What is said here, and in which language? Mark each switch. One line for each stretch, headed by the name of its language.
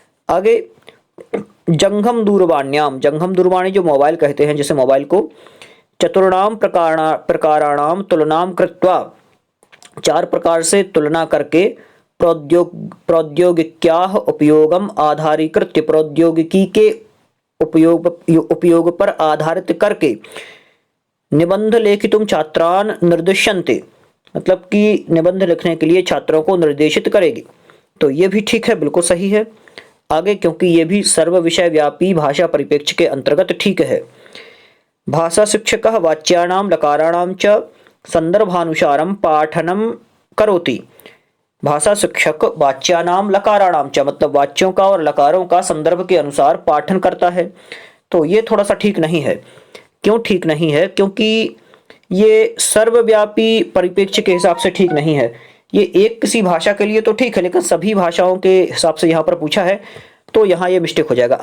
Hindi: आगे,
Sanskrit: जंघम दूरवाण्याम, जंघम दूरवाणी
Hindi: जो मोबाइल कहते हैं, जैसे मोबाइल को,
Sanskrit: चतुर्णाम प्रकाराणाम तुलनाम कृत्वा,
Hindi: चार प्रकार से तुलना करके,
Sanskrit: प्रौद्योगिक्याः उपयोगम आधारीकृत्य,
Hindi: प्रौद्योगिकी के उपयोग पर आधारित करके,
Sanskrit: निबंध लेखितुम छात्रान निर्दिश्यन्ते,
Hindi: मतलब कि निबंध लिखने के लिए छात्रों को निर्देशित करेगी। तो ये भी ठीक है, बिल्कुल सही है। आगे, क्योंकि ये भी सर्व विषय व्यापी भाषा परिप्रेक्ष्य के अंतर्गत ठीक है।
Sanskrit: भाषा शिक्षकः वाच्यानां लकाराणां च संदर्भानुसारं पाठनं करोति, भाषा शिक्षक वाच्यानाम लकाराणाम च,
Hindi: मतलब वाच्यों का और लकारों का संदर्भ के अनुसार पाठन करता है। तो ये थोड़ा सा ठीक नहीं है। क्यों ठीक नहीं है? क्योंकि ये सर्वव्यापी परिप्रेक्ष्य के हिसाब से ठीक नहीं है। ये एक किसी भाषा के लिए तो ठीक है, लेकिन सभी भाषाओं के हिसाब से यहाँ पर पूछा है, तो यहाँ ये मिस्टेक हो जाएगा।